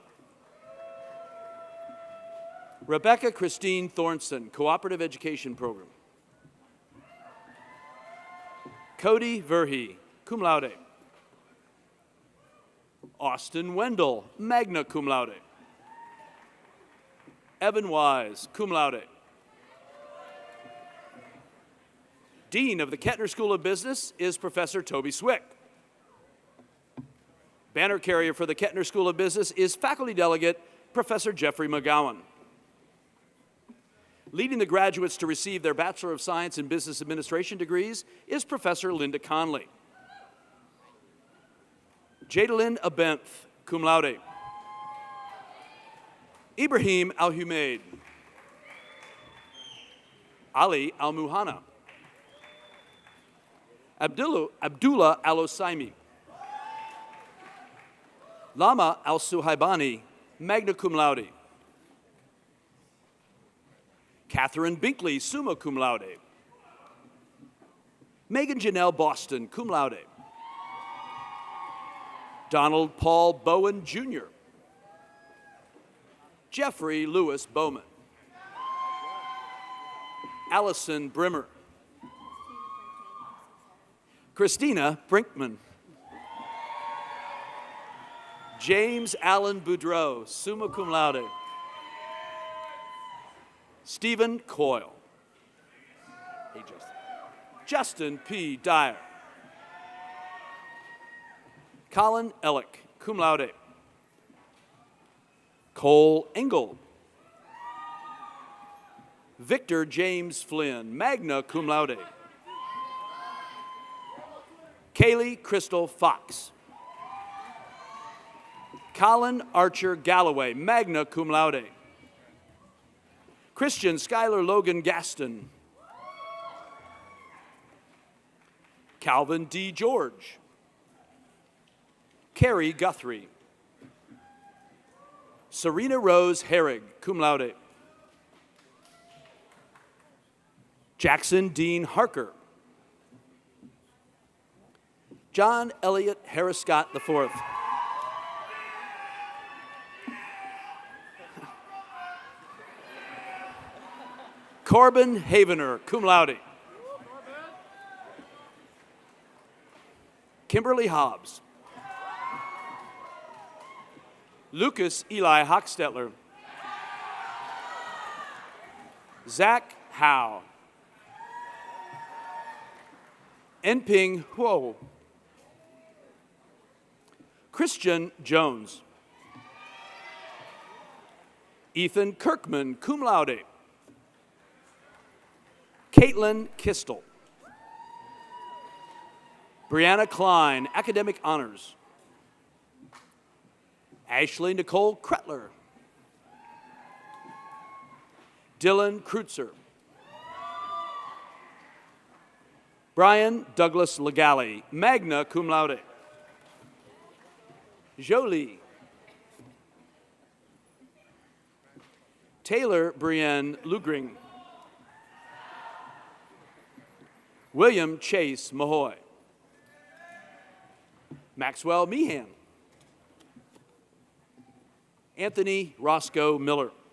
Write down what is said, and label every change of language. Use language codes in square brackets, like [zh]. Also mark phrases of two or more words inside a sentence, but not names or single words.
[en] Rebecca Christine Thornson, Cooperative Education Program. Cody Verhey, [la] cum laude. [en] Austin Wendell, [la] magna cum laude. [en] Evan Wise, [la] cum laude. [en] Dean of the Kettner School of Business is Professor Toby Swick. Banner carrier for the Kettner School of Business is Faculty Delegate Professor Jeffrey McGowan. Leading the graduates to receive their Bachelor of Science in Business Administration degrees is Professor Linda Conley. Jadalyn Abenth, [la] cum laude. [en] Ibrahim Al-Humaid. Ali Al-Muhanna. Abdullah Al-Osaimi. Lama Al-Suhaibani, [la] magna cum laude. [en] Catherine Binkley, [la] summa cum laude. [en] Megan Janelle Boston, [la] cum laude. [en] Donald Paul Bowen, Jr. Jeffrey Lewis Bowman. Allison Brimmer. Christina Brinkman. James Allen Boudreau, [la] summa cum laude. [en] Stephen Coyle. Hey, Justin. Justin P. Dyer. Colin Ellick, [la] cum laude. [en] Cole Engel. Victor James Flynn, [la] magna cum laude. [en] Kaylee Crystal Fox. Colin Archer Galloway, [la] magna cum laude. [en] Christian Schuyler Logan Gaston. Calvin D. George. Carrie Guthrie. Serena Rose Herrig, [la] cum laude. [en] Jackson Dean Harker. John Elliott Harris Scott IV. Corbin Havener, [la] cum laude. [en] Kimberly Hobbs. Lucas Eli Hochstetler. Zach Howe. Enping Huo. Christian Jones. Ethan Kirkman, [la] cum laude. [en] Caitlin Kistel. Brianna Klein, academic honors. Ashley Nicole Kretler. Dylan Kreutzer. Brian Douglas Legale, [la] magna cum laude. [en] Jolie. Taylor Brienne Lugring. William Chase Mahoy. Maxwell Meehan. Anthony Roscoe Miller.